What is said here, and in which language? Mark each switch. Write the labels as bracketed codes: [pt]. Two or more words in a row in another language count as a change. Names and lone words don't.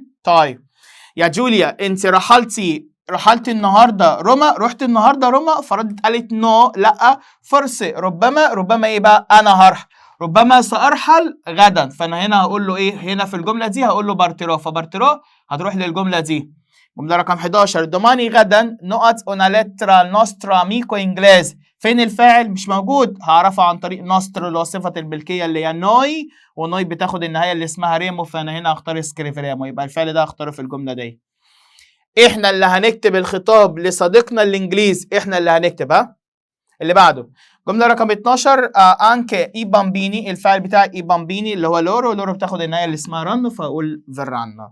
[ar] طيب يا جوليا انت رحلتي النهارده روما؟ رحت النهارده روما؟ فردت قالت نو لا، فرصه ربما. ربما ايه بقى؟ انا هروح. ربما سأرحل غدا، فأنا هنا هقول له إيه؟ هنا في الجملة دي هقول له بارتيرò، فبارتيرò هتروح للجملة دي. جملة رقم [it] 11 domani [ar] غدا نقط [it] una lettera al nostro amico inglese. [ar] فين الفاعل؟ مش موجود، هعرفه عن طريق نوسترو اللي هو صفة الملكية اللي هي نوي، ونوي بتاخد النهاية اللي اسمها ريمو، فأنا هنا هختار سكريفريمو، يبقى الفعل ده هختاره في الجملة دي. احنا اللي هنكتب الخطاب لصديقنا الانجليزي، احنا اللي هنكتب. ها اللي بعده جمله رقم 12 [it] anche i bambini, [ar] الفعل بتاع [it] i bambini [ar] اللي هو لورو، لورو بتاخد النهايه اللي اسمها رانو، فاقول فيرانو.